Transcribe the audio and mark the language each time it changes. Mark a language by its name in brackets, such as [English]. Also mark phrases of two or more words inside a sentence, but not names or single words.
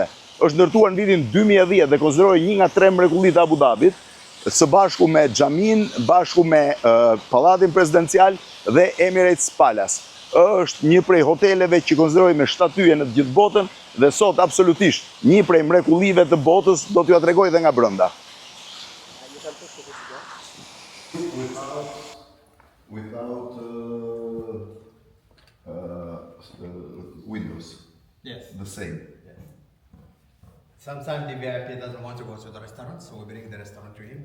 [Albanian] Është ndërtuar në vitin 2010 dhe konsiderohet një nga 3 mrekullitë të Abu Dhabit, së bashku me xhamin, bashku me pallatin presidencial dhe Emirates Palace. Është një prej hoteleve që konsiderohet me shtatyje në të gjithë botën dhe sot absolutisht një prej mrekullive të botës, do t'ju tregoj edhe nga brenda. [English] Without windows. Yes. The same. Yes. Sometimes the VIP doesn't want to go to the restaurant, so we bring the restaurant to him.